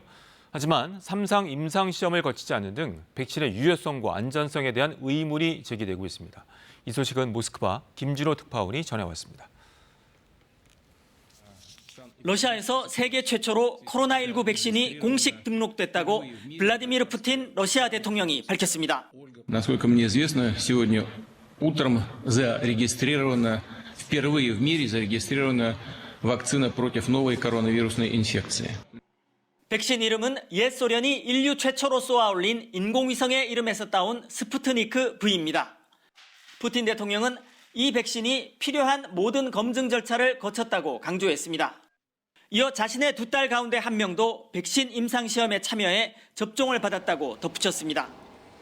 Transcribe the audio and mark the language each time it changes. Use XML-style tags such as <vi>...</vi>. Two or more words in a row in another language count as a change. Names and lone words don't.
<ko>하지만 3상 임상 시험을 거치지 않는 등 백신의 유효성과 안전성에 대한 의문이 제기되고 있습니다. 이 소식은 모스크바 김준호 특파원이 전해왔습니다. 러시아에서 세계 최초로 코로나19 백신이 공식 등록됐다고 블라디미르 푸틴 러시아 대통령이 밝혔습니다.</ko> <ru>Насколько мне известно, сегодня утром зарегистрирована впервые в мире зарегистрирована вакцина против новой коронавирусной инфекции.</ru> <ko>백신 이름은 옛 소련이 인류 최초로 쏘아올린 인공위성의 이름에서 따온 스푸트니크 V입니다. 푸틴 대통령은 이 백신이 필요한 모든 검증 절차를 거쳤다고 강조했습니다. 이어 자신의 2딸 가운데 한 명도 백신 임상시험에 참여해 접종을 받았다고 덧붙였습니다.</ko>